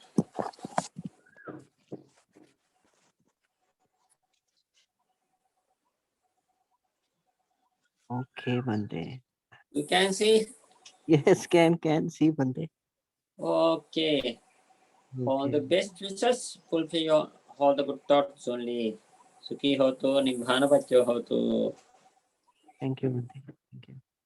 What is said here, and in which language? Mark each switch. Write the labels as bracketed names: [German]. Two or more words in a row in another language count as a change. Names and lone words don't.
[English] Okay, Bhante. You can see? Yes, can see, Bhante. Okay. All the best wishes, fulfill your all the good thoughts only. [Pali] Sukhi hotu, nibbana pachyo hotu. [English] Thank you, Bhante. Thank you.